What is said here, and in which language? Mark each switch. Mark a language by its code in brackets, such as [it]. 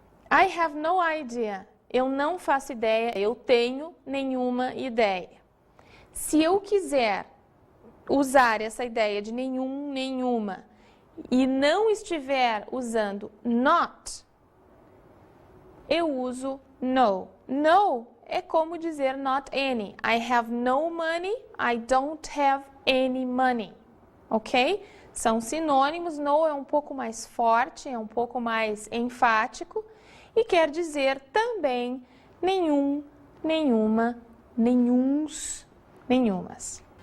[en] I have no idea. [pt] Eu não faço ideia, eu tenho nenhuma ideia. Se eu quiser usar essa ideia de nenhum, nenhuma, e não estiver usando not, eu uso no. No é como dizer [en] not any. I have no money, I don't have any money. Ok? [pt] São sinônimos, no é um pouco mais forte, é um pouco mais enfático e quer dizer também nenhum, nenhuma, nenhuns, nenhumas.